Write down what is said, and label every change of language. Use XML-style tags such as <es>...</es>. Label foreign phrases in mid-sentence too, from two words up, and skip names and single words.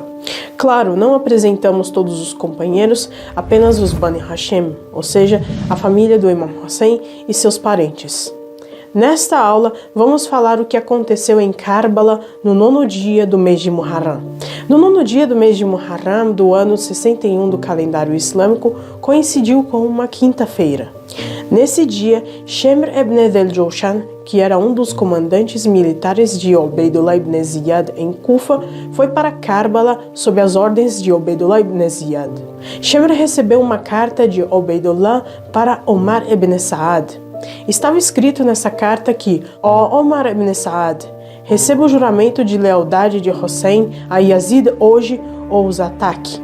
<pt>Claro, não apresentamos todos os companheiros, apenas os Bani Hashim, ou seja, a família do Imam Hussein e seus parentes. Nesta aula, vamos falar o que aconteceu em Karbala no 9º dia do mês de Muharram. No 9º dia do mês de Muharram do ano 61 do calendário islâmico, coincidiu com uma quinta-feira. Nesse dia, Shamr ibn al-Jawshan, que era um dos comandantes militares de Ubaydullah ibn Ziyad em Kufa, foi para Karbala sob as ordens de Ubaydullah ibn Ziyad. Shamr recebeu uma carta de Ubaydullah para Omar ibn Saad. Estava escrito nessa carta que: ó Omar ibn Saad, receba o juramento de lealdade de Hussein a Yazid hoje ou os ataque.</pt>